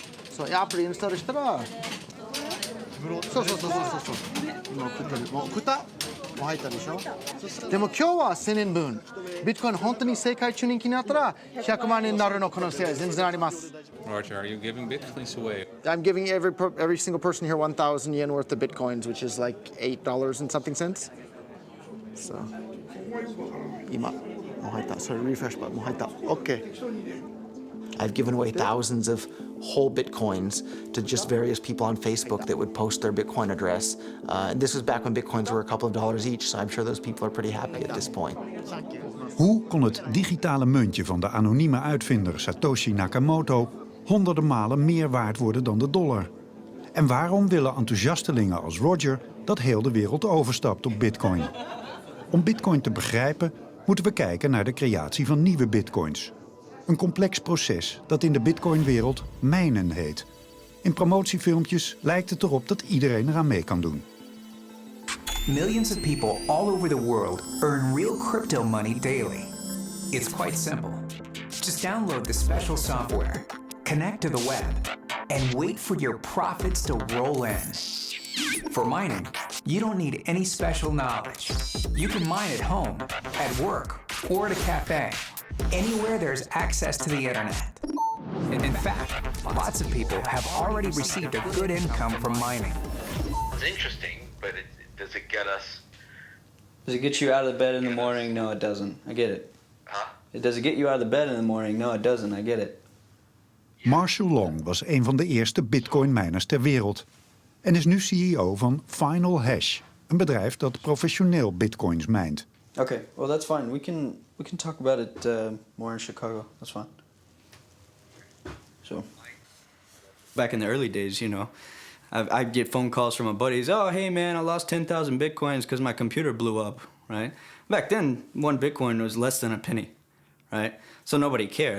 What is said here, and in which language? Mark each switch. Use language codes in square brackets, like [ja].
[ja] そうアプリインストールしたら。そう。今送ってる。もう送った？もう入ったでしょ？でも今日は1000円分。ビットコイン本当に世界中人気になったら100万円になるの可能性は全然あります。 [en] Roger, are you giving bitcoins away? I'm giving every single person here 1,000 yen worth of bitcoins, which is like $8 and something cents. [ja] So, 今もう入った。それリフレッシュバットもう入った。 OK. [en] I've given away thousands of whole bitcoins to just various people on Facebook that would post their Bitcoin address. And this was back when bitcoins were a couple of dollars each, so I'm sure those people are pretty happy at this point. [nl] Hoe kon het digitale muntje van de anonieme uitvinder Satoshi Nakamoto honderden malen meer waard worden dan de dollar? En waarom willen enthousiastelingen als Roger dat heel de wereld overstapt op Bitcoin? Om Bitcoin te begrijpen moeten we kijken naar de creatie van nieuwe bitcoins. Een complex proces dat in de Bitcoin-wereld mijnen heet. In promotiefilmpjes lijkt het erop dat iedereen eraan mee kan doen. [en] Millions of people all over the world earn real crypto money daily. It's quite simple. Just download the special software, connect to the web, and wait for your profits to roll in. For mining, you don't need any special knowledge. You can mine at home, at work, or at a cafe. Anywhere there's access to the internet. In fact, lots of people have already received a good income from mining. It's interesting, but does it get us? Does it get you out of the bed in the morning? No, it doesn't. I get it. Huh? Does it get you out of the bed in the morning? No, it doesn't. I get it. [nl] Marshall Long was een van de eerste bitcoin-miners ter wereld. En is nu CEO van Final Hash, een bedrijf dat professioneel bitcoins mijnt. [en] Okay, well that's fine. We can talk about it more in Chicago. That's fine. So, back in the early days, you know, I'd get phone calls from my buddies. Oh, hey man, I lost 10,000 bitcoins because my computer blew up, right? Back then, one bitcoin was less than a penny, right? So nobody cared.